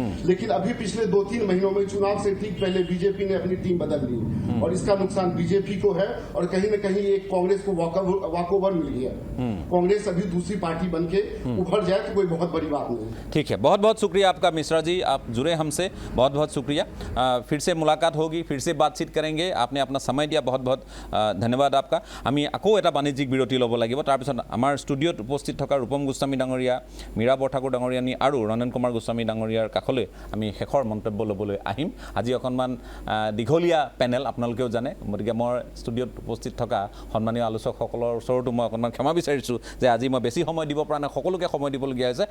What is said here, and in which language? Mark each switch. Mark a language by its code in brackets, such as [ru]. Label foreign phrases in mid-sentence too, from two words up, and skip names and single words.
[hi] लेकिन अभी पिछले 2-3 महीनों में चुनाव से ठीक पहले बीजेपी ने अपनी टीम बदल ली और इसका नुकसान बीजेपी को है और कहीं न कहीं एक कांग्रेस को वॉकओवर मिल गया। कांग्रेस अभी दूसरी पार्टी बन के उभर जाए तो कोई बहुत बड़ी बात नहीं। ठीक है, बहुत बहुत शुक्रिया आपका मिश्रा जी, आप जुड़े हमसे, बहुत बहुत शुक्रिया। फिर से मुलाकात होगी, फिर से बातचीत करेंगे। आपने अपना समय दिया, बहुत बहुत धन्यवाद आपका। [as] আমি আকৌ এটা বাণিজ্যিক বিৰতি ল'ব লাগিব, তাৰপিছত আমাৰ ষ্টুডিঅ'ত উপস্থিত থকা ৰূপম গোস্বামী ডাঙৰীয়া, মীৰা বৰঠাকুৰ ডাঙৰীয়ানী আৰু ৰণেন কুমাৰ গোস্বামী ডাঙৰীয়াৰ কাষলৈ আমি শেষৰ মন্তব্য ল'বলৈ আহিম। আজি অকণমান দীঘলীয়া পেনেল, আপোনালোকেও জানে, গতিকে মই ষ্টুডিঅ'ত উপস্থিত থকা সন্মানীয় আলোচকসকলৰ ওচৰতো মই অকণমান ক্ষমা বিচাৰিছোঁ যে আজি মই বেছি সময় দিব পৰা নাই, সকলোকে সময় দিবলগীয়া হৈছে।